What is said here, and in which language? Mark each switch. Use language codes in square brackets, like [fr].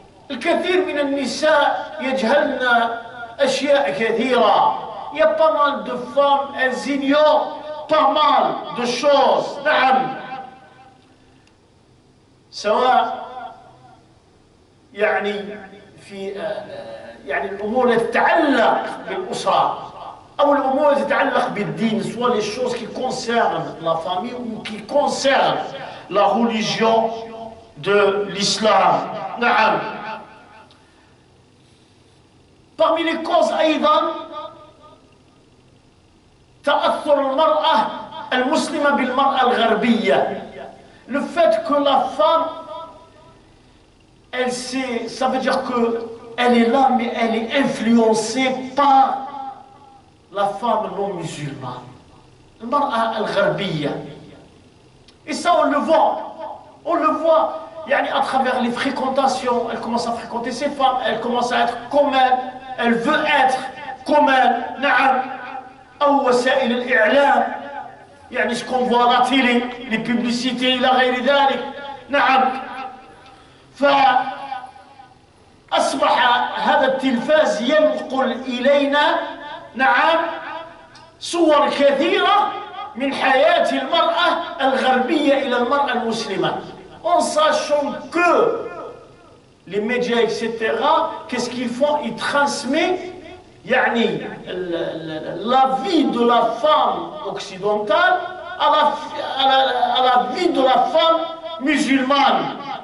[ar] الكثير من النساء يجهلن أشياء كثيرة. [fr] Il y a pas mal de femmes, elles ignorent pas mal de choses. [ar] نعم. سواء يعني في يعني الأمور التي تتعلق بالأسرة أو الأمور التي تتعلق بالدين, [fr] soit les choses qui concernent la famille ou qui concernent la religion de l'islam. [ar] نعم. [fr] Parmi les causes [ar] أيضا تأثر المرأة المسلمة بالمرأة الغربية. [fr] Le fait que la femme, elle sait, ça veut dire qu'elle est là, mais elle est influencée par la femme non musulmane. [ar] المرأة الغربية. [fr] Et ça, on le voit. On le voit. يعني à travers les fréquentations, elle commence à fréquenter ces femmes, elle commence à être comme elle veut être comme elle. [ar] نعم. أو وسائل الإعلام. [fr] يعني ce qu'on voit à la télé, les publicités [ar] إلى غير ذلك. نعم. فأصبح هذا التلفاز ينقل إلينا نعم صور كثيرة من حياة المرأة الغربية إلى المرأة المسلمة. [fr] En sachant que les médias, etc., qu'est-ce qu'ils font? Ils transmettent يعني la vie de la femme occidentale à la vie de la femme musulmane.